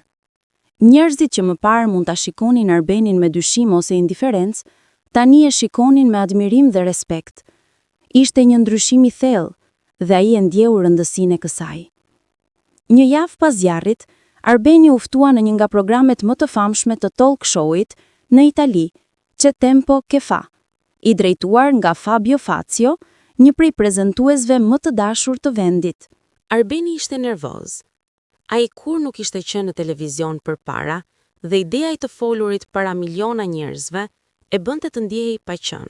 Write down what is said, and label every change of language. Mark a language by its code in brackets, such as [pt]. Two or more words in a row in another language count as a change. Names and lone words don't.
[sq] Njerëzit që më parë mund ta shikonin Arbenin me dyshim ose indiferencë, tani e shikonin me admirim dhe respekt. Ishte një ndryshim i thellë dhe ai e ndjeu rëndësinë e kësaj. Një javë pas zjarrit, Arbeni u ftua në një nga programet më të famshme të talk show-it në Itali, C'è tempo che fa, i drejtuar nga Fabio Fazio, një prej prezantuesve më të dashur të vendit. Arbeni ishte nervoz. Ai kur nuk ishte qenë në televizion përpara dhe ideja i të folurit para miliona njerëzve e bënte të ndjehej pa qenë.